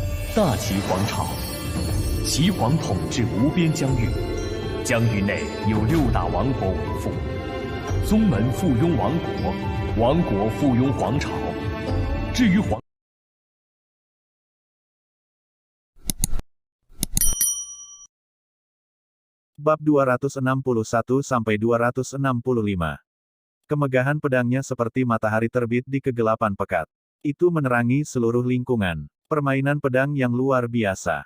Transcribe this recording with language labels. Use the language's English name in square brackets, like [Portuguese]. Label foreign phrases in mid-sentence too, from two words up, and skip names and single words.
[Chinese] 大齐皇朝，齐皇统治无边疆域，疆域内有6大王国为父，宗门附庸王国，王国附庸皇朝。至于皇。 [Indonesian] Bab 261-265. Kemegahan pedangnya seperti matahari terbit di kegelapan pekat. Itu menerangi seluruh lingkungan. Permainan pedang yang luar biasa.